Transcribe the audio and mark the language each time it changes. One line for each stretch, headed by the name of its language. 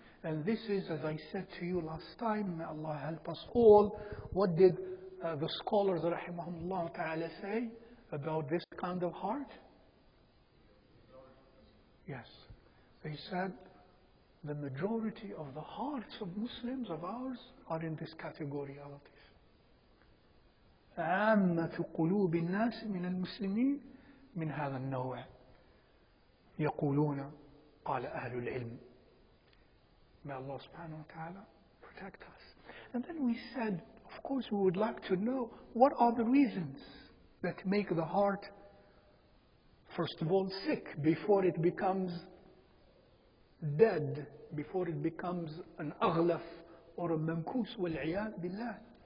English: And this is, as I said to you last time, may Allah help us all, what did the scholars rahimahumullah ta'ala say about this kind of heart? Yes, they said the majority of the hearts of Muslims, of ours, are in this category.
Arabic: عامة قلوب الناس من المسلمين من هذا النوع. يقولون قال أهل العلم.
English: May Allah subhanahu wa ta'ala protect us. And then we said, of course, we would like to know what are the reasons that make the heart, first of all, sick before it becomes dead, before it becomes an aghlaf or a mankus, wal-'iyad billah.